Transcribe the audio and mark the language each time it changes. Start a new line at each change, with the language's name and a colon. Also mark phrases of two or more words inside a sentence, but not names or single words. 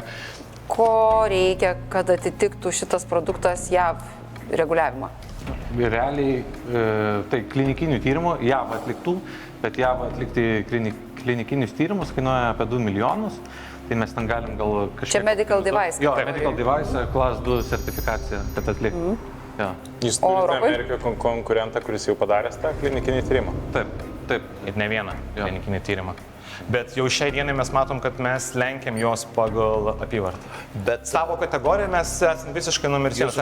Lithuanian: Ko reikia, kad atitiktų šitas produktas JAV reguliavimą? Realiai tai klinikinių tyrimų JAV atliktų, bet JAV atlikti klinikinius tyrimus kainuoja apie 2 milijonus, tai mes ten galim gal kažkiek... Čia
English: medical device.
Lithuanian: Jo,
English: medical device,
Lithuanian: class 2 sertifikacija, kad atlikti. Ja. Jūs O turite Europai? Amerikoje konkurentą, kuris jau padaręs tą klinikinį tyrimą. Taip. Ir ne vieną klinikinį tyrimą. Bet jau šiai dienai mes matom, kad mes lenkiam juos pagal apyvartą. Bet Savo kategoriją mes esame visiškai numeris vienas.